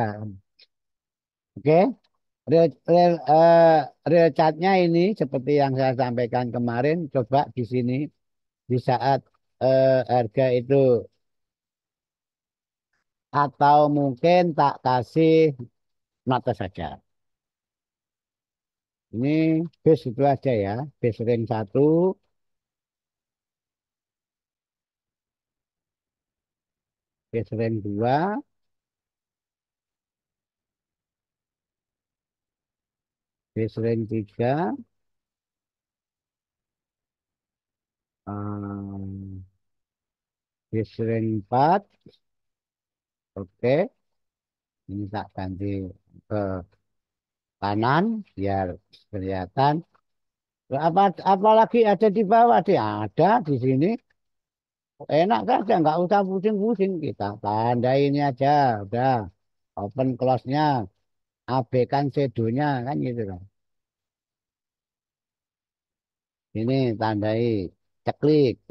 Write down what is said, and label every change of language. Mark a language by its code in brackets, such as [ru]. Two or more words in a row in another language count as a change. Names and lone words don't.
[id] Oke, real chartnya ini seperti yang saya sampaikan kemarin. Coba di sini di saat harga itu atau mungkin tak kasih mata saja. Ini base itu aja ya, [en] base ring [id] satu, [en] base ring [id] dua, [en] base ring [id] tiga, [en] base ring [id] empat. Oke, ini tak ganti ke kanan biar kelihatan. Apalagi ada di bawah dia ada di sini enak saja nggak usah pusing-pusing kita tanda ini aja udah [en] open close- [id] nya abaikan shadownya kan gitu kan ini tandai ceklik